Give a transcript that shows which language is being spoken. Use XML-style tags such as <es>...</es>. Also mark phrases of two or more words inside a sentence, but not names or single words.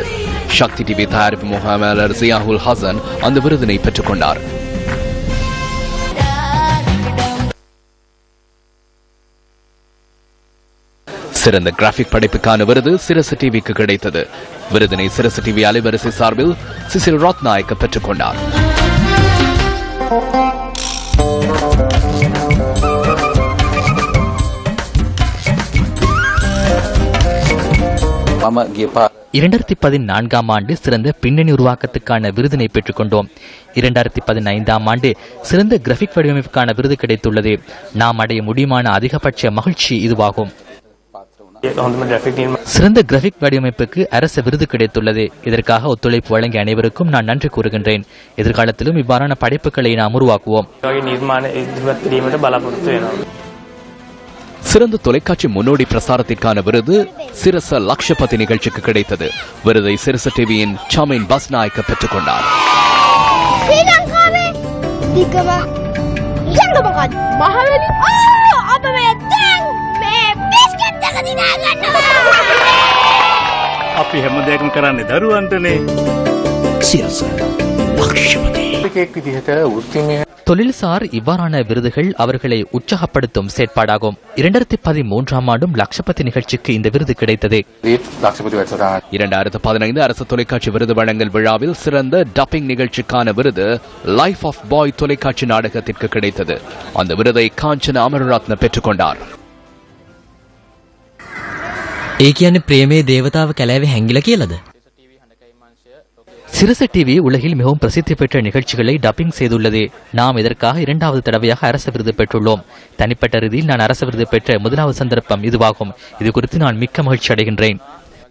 <ta>சக்தி டிவி தயாரிப்பு முகாமையாளர் ஜியாவுல் ஹசன் அந்த விருதினை பெற்றுக் கொண்டார். சிறந்த கிராபிக் படைப்புக்கான விருது சிரசு டிவிக்கு கிடைத்தது. விருதினை சிரசு டிவி அலைவரிசை சார்பில் சிசில் ரத்நாயக்க பெற்றுக் கொண்டார்.</ta> <si>මම ගිය</si> <ta>2014ஆம் ஆண்டு சிறந்த பின்னணி உருவாக்கத்துக்கான விருதினை பெற்றுக் கொண்டோம். 2015ஆம் ஆண்டு சிறந்த கிராபிக் வடிவமைப்புக்கான விருது கிடைத்துள்ளது. நாம் அடைய முடியுமான அதிகபட்ச மகிழ்ச்சி இதுவாகும். சிறந்த கிராபிக் வடிவமைப்புக்கு அரசு விருது கிடைத்துள்ளது. இதற்காக ஒத்துழைப்பு வழங்கிய அனைவருக்கும் நான் நன்றி கூறுகின்றேன். எதிர்காலத்திலும் இவ்வாறான படைப்புகளை நாம் உருவாக்குவோம். சிறந்த தொலைக்காட்சி முன்னோடி பிரசாரத்திற்கான விருது சிரச லக்ஷபதி நிகழ்ச்சிக்கு கிடைத்தது. விருதை சிரச டிவியின் சாமின் பஸ் நாயக்க பெற்றுக் கொண்டார்.</ta> <si>අපි හැමදේකම කරන්නේ දරුවන්ටනේ.</si> <ta>சிரச லக்ஷபதி தொழில்சார் இவ்வாறான விருதுகள் அவர்களை உற்சாகப்படுத்தும் செயற்பாடாகும். 2013ஆம் ஆண்டும் லக்ஷபதி நிகழ்ச்சிக்கு இந்த விருது கிடைத்தது. 2015 அரசு தொலைக்காட்சி விருது வழங்கல் விழாவில் சிறந்த டப்பிங் நிகழ்ச்சிக்கான விருது லைஃப் ஆஃப் பாய் தொலைக்காட்சி நாடகத்திற்கு கிடைத்தது. அந்த விருதை காஞ்சன அமரரத்ன பெற்றுக் கொண்டார்.</ta> <si>ඒ කියන්නේ ප්‍රේමේ දේවතාව කැලෑවේ හැංගිලා කියලාද?</si> <ta>சிரச டிவி உலகில் மிகவும் பிரசித்தி பெற்ற நிகழ்ச்சிகளை டப்பிங் செய்துள்ளது. நாம் இதற்காக 2வது தடவையாக அரச விருது பெற்றுள்ளோம். தனிப்பட்ட ரீதியில் நான் அரச விருது பெற்ற முதலாவது சந்தர்ப்பம் இதுவாகும். இது குறித்து நான் மிக்க மகிழ்ச்சி அடைகின்றேன்.</ta>